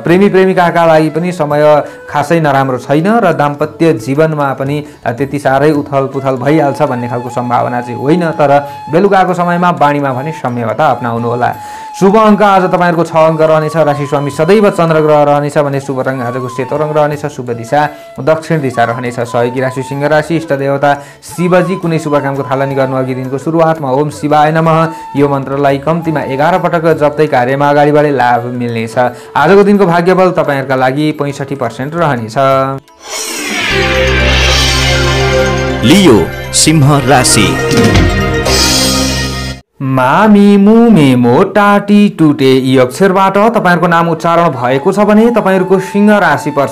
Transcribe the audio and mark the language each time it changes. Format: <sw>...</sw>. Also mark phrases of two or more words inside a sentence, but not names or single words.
<ne>प्रेमी प्रेमिकाका लागि पनि समय खासै नराम्रो छैन र दाम्पत्य जीवनमा पनि त्यति साह्रै उथलपुथल भइहाल्छ भन्ने खालको सम्भावना चाहिँ होइन तर बेलुकाको समयमा बाणीमा भने संयमता अपनाउनु होला। शुभ अङ्क आज तपाईहरुको 6 अङ्क रहनेछ। राशि स्वामी सदैव चन्द्र ग्रह रहनेछ भने शुभ रङ आजको सेतो रङ रहनेछ। शुभ दिशा दक्षिण दिशा रहनेछ। सहयोगी राशि सिंह राशि। इष्ट देवता शिवजी। कुनै शुभ कामको थालनी गर्नु अघि दिनको सुरुवातमा</ne> <sa>ओम शिवाय नमः</sa> <ne>यो मन्त्रलाई कम्तीमा 11 पटक जप्दै कार्यमा अगाडि बढे लाभ मिल्नेछ। आजको दिनको भाग्यबल तपाईहरुका लागि 65% रहनेछ। लियो सिंह राशि। मामी मुमे मोटाटी टुटे यी अक्षरबाट तपाईहरुको नाम उच्चारण भएको छ भने तपाईहरुको सिंह राशि पर्छ।</ne>